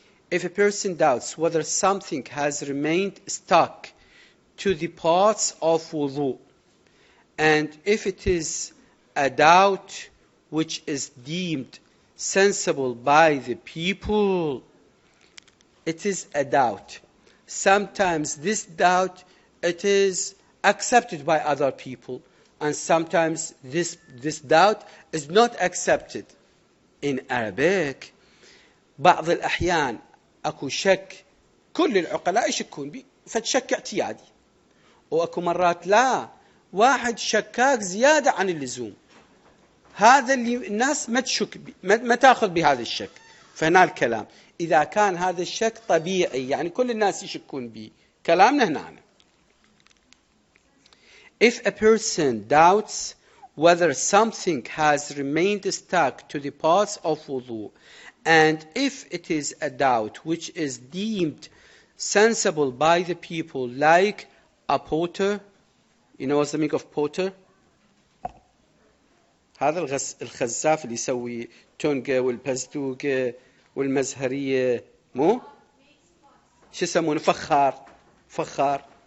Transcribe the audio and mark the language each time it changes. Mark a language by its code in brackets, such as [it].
[en] If a person doubts whether something has remained stuck to the parts of wudu, and if it is a doubt which is deemed sensible by the people, it is a doubt. Sometimes this doubt, it is accepted by other people, and sometimes this doubt is not accepted. In Arabic, [ar] بعض الأحيان أكو شك كل العقلاء يشكون بي فالشك اعتيادي، وأكو مرات لا، واحد شكاك زيادة عن اللزوم، هذا اللي الناس ما تشك ما تأخذ بهذا الشك. فهنا الكلام إذا كان هذا الشك طبيعي، يعني كل الناس يشكون به، كلامنا هنا. [en] If a person doubts whether something has remained stuck to the parts of wudu, and if it is a doubt which is deemed sensible by the people, like a potter, you know what's the meaning of potter? [ar] هذا الخزاف اللي يسوي تونجا والبزدوجة والمزهرية، مو شو يسمونه؟ فخار.